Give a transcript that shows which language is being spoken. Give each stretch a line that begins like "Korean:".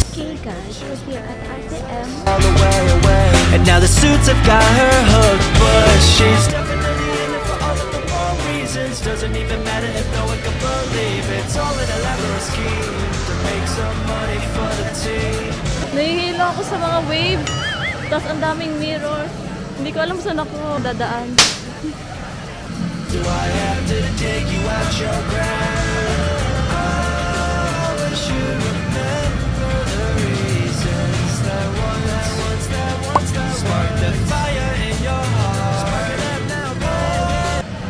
English: Okay guys, we're here at RTM. All the way away. And now the suits have got her hooked, but she's definitely in it for all of the wrong reasons. Doesn't even matter if no one can believe it's all an elaborate scheme to make some money for the team.
Filipino: Nahihilo ako sa mga wave. Tapos ang daming mirror. Hindi ko alam saan ako dadaan.
English: Do I have to dig you out your ground? Oh, but you remember the reasons that once sparked the fire in your heart. Spark it up now, baby.